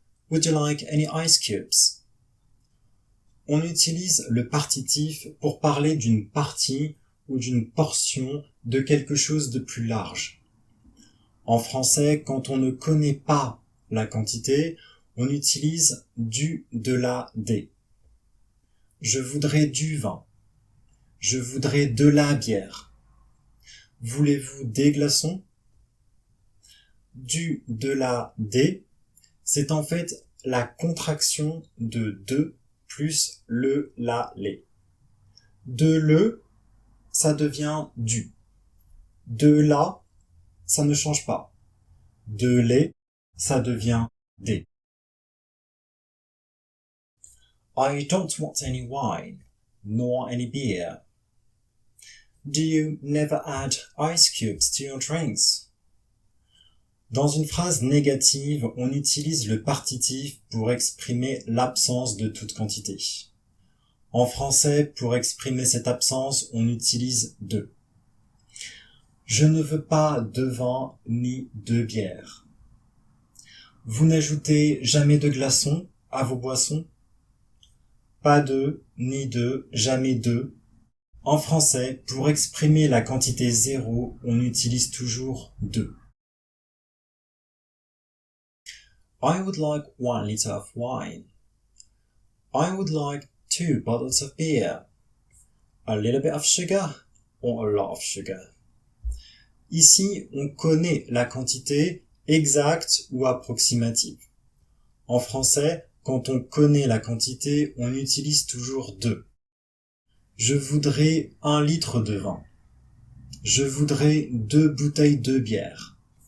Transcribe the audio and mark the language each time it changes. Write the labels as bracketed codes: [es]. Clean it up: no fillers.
[en] Would you like any ice cubes? [fr] On utilise le partitif pour parler d'une partie ou d'une portion de quelque chose de plus large. En français, quand on ne connaît pas la quantité, on utilise du, de la, des. Je voudrais du vin. Je voudrais de la bière. Voulez-vous des glaçons? Du, de la, des, c'est en fait la contraction de plus le, la, les. De le, ça devient du. De la, ça ne change pas. De les, ça devient des. [en] I don't want any wine, nor any beer. Do you never add ice cubes to your drinks? [fr] Dans une phrase négative, on utilise le partitif pour exprimer l'absence de toute quantité. En français, pour exprimer cette absence, on utilise de. Je ne veux pas de vin ni de bière. Vous n'ajoutez jamais de glaçons à vos boissons? Pas de, ni de, jamais de. En français, pour exprimer la quantité zéro, on utilise toujours de. [en] I would like 1 liter of wine. I would like 2 bottles of beer. A little bit of sugar or a lot of sugar. [fr] Ici, on connaît la quantité exacte ou approximative. En français, quand on connaît la quantité, on utilise toujours de. Je voudrais 1 litre de vin. Je voudrais 2 bouteilles de bière.